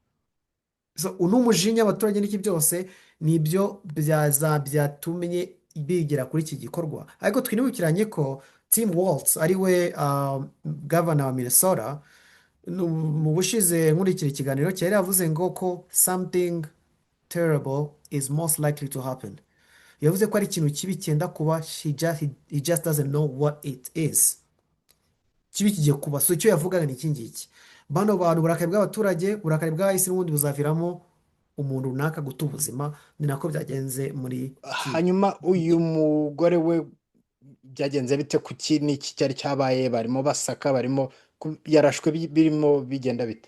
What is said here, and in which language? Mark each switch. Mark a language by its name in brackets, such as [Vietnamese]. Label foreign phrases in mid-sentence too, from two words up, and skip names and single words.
[Kinyarwanda] Uno mujinya abaturage n'iki byose nibyo byatumye bigera kuri iki gikorwa. Ariko twinibukiranye ko Tim Walz ari we gavana wa Minnesota, mu bushize nkurikira ikiganiro cye yari yavuze ngo ko [English] something terrible is most likely to happen. [Kinyarwanda] Yavuze ko ari ikintu kibi cyenda kuba, [English] he just doesn't know what it is. [Kinyarwanda] Kibi kigiye kuba. Icyo yavugaga ni iki ngiki: bano bantu, uburakari bw'abaturage, uburakari bw'ahisi n'ubundi buzaviramo umuntu runaka guta ubuzima. Ni nako byagenze muri hanyuma uyu mugore we byagenze bite? kuki n'iki cyari cyabaye? barimo basaka, yarashwe, birimo bigenda bite?